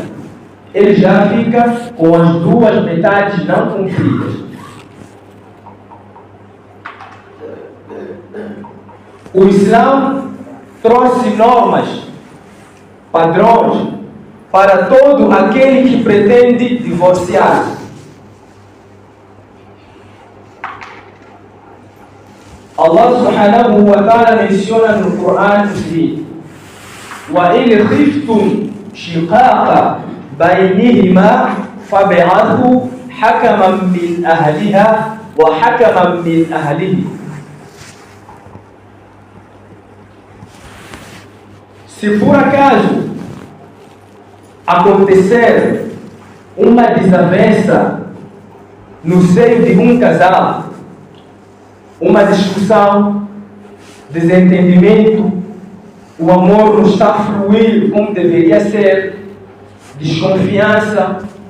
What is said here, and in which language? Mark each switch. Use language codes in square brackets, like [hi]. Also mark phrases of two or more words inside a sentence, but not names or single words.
[pt] Ele já fica com as duas metades não cumpridas. O Islã trouxe normas, padrões para todo aquele que pretende divorciar. Allah [ar] سبحانه وتعالى [pt] menciona no Coran o seguinte: [ar] وَإِنْ خِفْتُمْ شِقَاقَ بَيْنِهِمَا فَابْعَثُوا حَكَمًا مِنْ أَهْلِهَا وَحَكَمًا مِنْ أَهْلِهِ. [pt] Se por acaso acontecer uma desavença no seio de um casal, uma discussão, desentendimento, o amor não está a fluir como deveria ser, desconfiança,